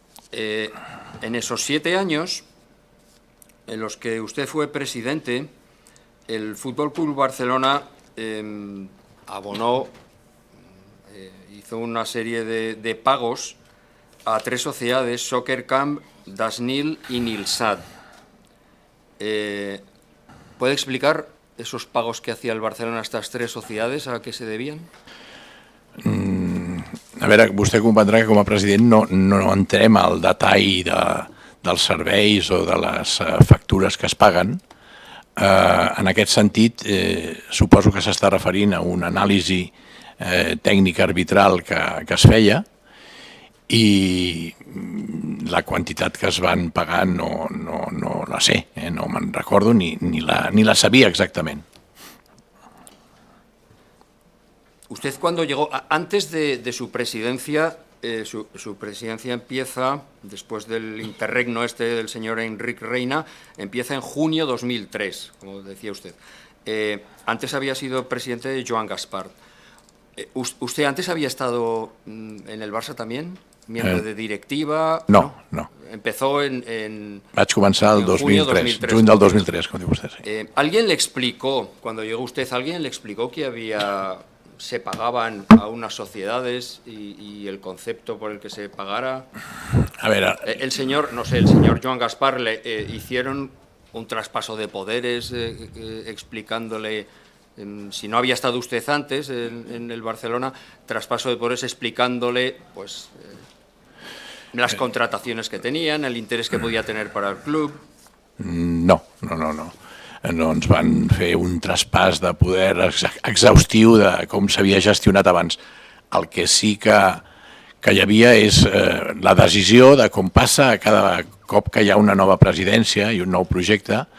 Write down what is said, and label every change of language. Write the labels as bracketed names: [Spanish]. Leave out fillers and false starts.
[Spanish] En esos 7 años en los que usted fue presidente, el Fútbol Club Barcelona abonó, hizo una serie de pagos a 3 sociedades, Soccer Camp, Dasnil y Nilsat. ¿Puede explicar esos pagos que hacía el Barcelona a estas 3 sociedades, a qué se debían? [Catalan] A veure, vostè comprendrà que com a president no entrem al detall dels serveis o de les factures que es paguen. En aquest sentit, suposo que s'està referint a una anàlisi tècnica arbitral que es feia i la quantitat que es van pagar no la sé, no me'n recordo ni la sabia exactament. [Spanish] Usted cuando llegó, antes de su presidencia, su presidencia empieza, después del interregno del señor Enric Reina, empieza en junio 2003, como decía usted. Antes había sido presidente de Joan Gaspar. ¿Usted antes había estado en el Barça también? ¿Miembro de directiva? No. Empezó en [Catalan] Vaig començar el 2003, juny del 2003, com diu vostè. Sí. [Spanish] ¿Alguien le explicó, cuando llegó usted, alguien le explicó que se pagaban a unas sociedades y el concepto por el que se pagara? A ver, el señor Joan Gaspar le hicieron un traspaso de poderes explicándole, si no había estado usted antes en el Barcelona, traspaso de poderes explicándole pues las contrataciones que tenían, el interés que podía tener para el club. [Catalan] No ens van fer un traspàs de poder exhaustiu de com s'havia gestionat abans. El que sí que hi havia és la decisió de com passa cada cop que hi ha una nova presidència i un nou projecte.